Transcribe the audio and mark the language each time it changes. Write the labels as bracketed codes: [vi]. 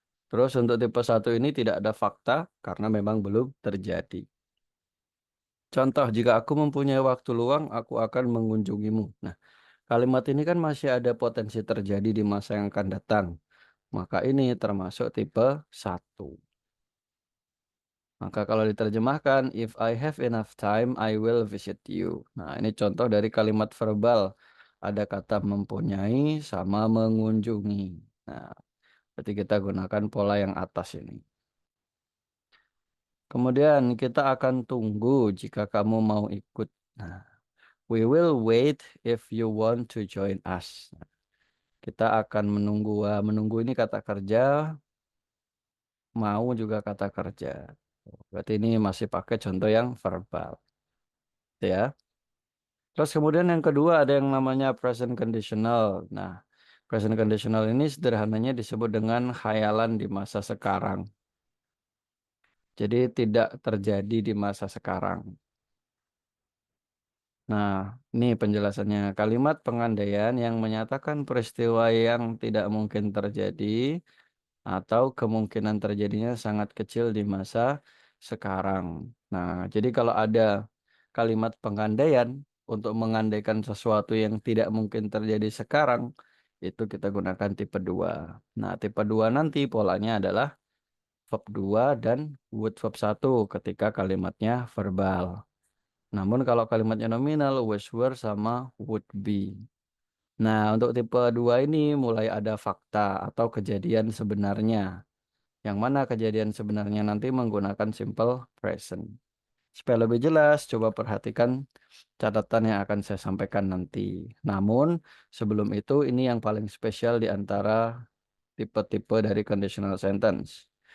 [id] Terus untuk tipe 1 ini tidak ada fakta karena memang belum terjadi. Contoh, jika aku mempunyai waktu luang, aku akan mengunjungimu. Nah, kalimat ini kan masih ada potensi terjadi di masa yang akan datang. Maka ini termasuk tipe 1. Maka kalau diterjemahkan, [en] if I have enough time, I will visit you. [id] Nah, ini contoh dari kalimat verbal. Ada kata mempunyai sama mengunjungi. Nah, berarti kita gunakan pola yang atas ini. Kemudian kita akan tunggu jika kamu mau ikut. [en] Nah, we will wait if you want to join us. [id] Kita akan menunggu. Menunggu ini kata kerja, mau juga kata kerja. Berarti ini masih pakai contoh yang verbal. Ya. Terus kemudian yang kedua ada yang namanya present conditional. Nah, Present conditional ini sederhananya disebut dengan khayalan di masa sekarang. Jadi tidak terjadi di masa sekarang. Nah, ini penjelasannya. Kalimat pengandaian yang menyatakan peristiwa yang tidak mungkin terjadi atau kemungkinan terjadinya sangat kecil di masa sekarang. Nah, jadi kalau ada kalimat pengandaian untuk mengandaikan sesuatu yang tidak mungkin terjadi sekarang, itu kita gunakan tipe 2. Nah, tipe 2 nanti polanya adalah verb 2 dan would verb 1 ketika kalimatnya verbal. Namun kalau kalimatnya nominal, was were sama would be. Nah, untuk tipe 2 ini mulai ada fakta atau kejadian sebenarnya. Yang mana kejadian sebenarnya nanti menggunakan simple present. Supaya lebih jelas, coba perhatikan catatan yang akan saya sampaikan nanti. Namun, sebelum itu ini yang paling spesial di antara tipe-tipe dari conditional sentence.